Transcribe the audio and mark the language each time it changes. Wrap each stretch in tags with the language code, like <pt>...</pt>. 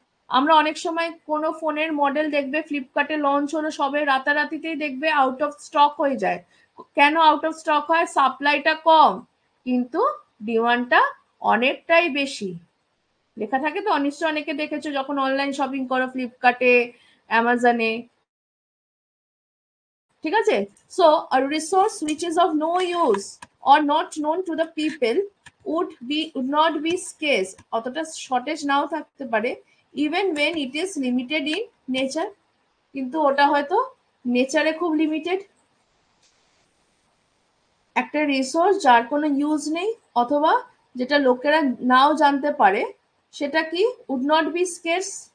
<bn>আমরা অনেক সময় কোনো ফোনের মডেল দেখবে, ফ্লিপকার্টে লঞ্চ হলো সবে রাতারাতিতেই দেখবে আউট অফ স্টক হয়ে যায়। কেন আউট অফ স্টক হয়? সাপ্লাইটা কম কিন্তু ডিমান্ডটা অনেকটাই বেশি। লেখা থাকে তো, নিশ্চয় অনেকে দেখেছো যখন অনলাইন শপিং করো ফ্লিপকার্টে, অ্যামাজনে। ঠিক আছে?</bn> <en>so a resource which is of no use or not known to the people would not be scarce,</en> <bn>অতটা শর্টেজ নাও থাকতে পারে,</bn> <en>even when it is limited in nature,</en> <bn>কিন্তু ওটা হয়তো নেচারে খুব লিমিটেড। একটা রিসোর্স যার কোনো ইউজ নেই অথবা যেটা লোকেরা নাও জানতে পারে, সেটা কি</bn> <en>Would not be scarce.</en>